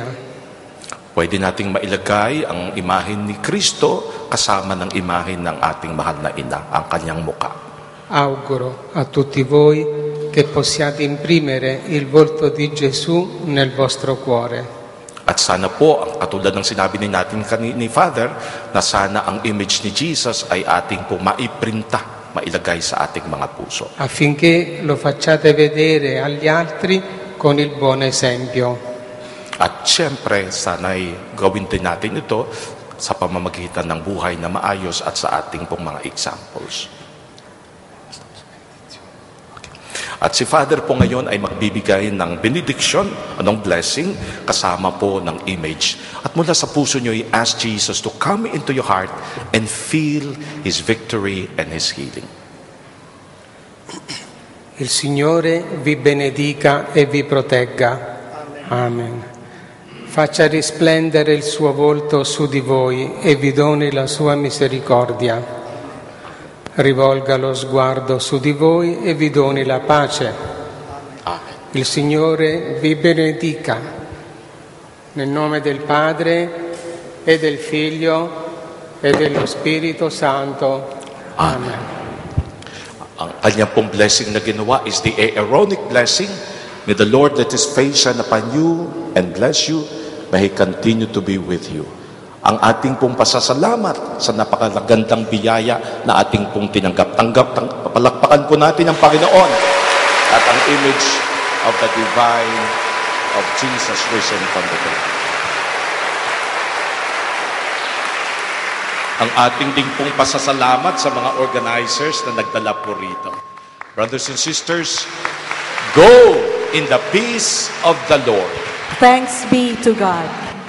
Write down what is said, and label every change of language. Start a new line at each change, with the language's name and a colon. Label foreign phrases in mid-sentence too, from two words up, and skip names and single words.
Filipino: Pwede nating mailagay ang imahen ni Kristo kasama ng imahen ng ating mahal na ina, ang kanyang muka.
Italian: Auguro a tutti voi che possiate imprimere il volto di Gesù nel vostro cuore.
Filipino: At sana po, ang katulad ng sinabi natin ni Father, na sana ang image ni Jesus ay ating po maiprinta, mailagay sa ating mga puso.
Italian: Affinché lo facciate vedere agli altri con il buon esempio.
Filipino: At siyempre, sana'y gawin din natin ito sa pamamagitan ng buhay na maayos at sa ating pong mga examples. At si Father po ngayon ay magbibigay ng benediction, anong blessing, kasama po ng image. At mula sa puso nyo,
English: i-ask Jesus to come into your heart and feel His victory and His healing.
Italian: Il Signore vi benedica e vi protegga. Amen. Faccia risplendere il suo volto su di voi e vi doni la sua misericordia. Rivolga lo sguardo su di voi e vi doni la pace. Amen. Il Signore vi benedica. Nel nome del Padre e del Figlio e dello Spirito Santo. Amen.
Filipino: Ang kanyang pong blessing na ginawa
English: is the Aaronic blessing. May the Lord let His face shine upon you and bless you. May He continue to be with you.
Filipino: Ang ating pong pasasalamat sa napakagandang biyaya na ating pong tinanggap. Palakpakan po natin ang Panginoon at ang
English: image of the divine of Jesus risen from the dead.
Filipino: Ang ating ding pong pasasalamat sa mga organizers na nagdala po rito.
English: Brothers and sisters, go in the peace of the Lord. Thanks be to God.